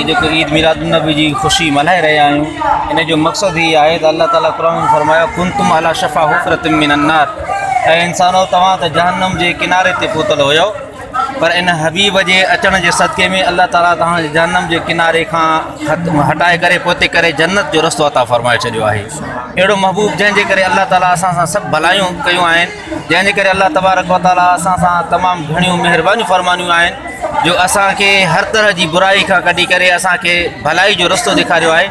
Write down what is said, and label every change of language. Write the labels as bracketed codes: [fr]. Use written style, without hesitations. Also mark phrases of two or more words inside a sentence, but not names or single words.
[sd] जेको ईद मिलादुन्नबी जी ख़ुशी मल्हाए रहिया आहियूं इन जो मक़सदु ही आहे त अल्लाह ताला क़ुरान में फरमायो [ar] كنتم على شفا حفرة من النار [sd] ऐं इंसानो तव्हां त जहन्नम जे किनारे ते पहुतल हुयो पर इन हबीब जे अचण जे सदके में अल्लाह ताला तव्हां जहन्नम जे किनारे खां हटाए करे पोते करे जन्नत जो रस्तो अता फरमाए छॾियो आहे। अहिड़ो महबूब जंहिंजे करे अल्लाह ताला असां सां सभु भलायूं कयूं आहिनि जंहिंजे करे अल्लाह [ar] تبارك وتعالى [sd] असां सां तमामु घणियूं महिरबानियूं फरमानियूं आहिनि जो असांखे हर तरह जी बुराई खां कढी करे असांखे भलाई जो रस्तो ॾेखारियो आहे।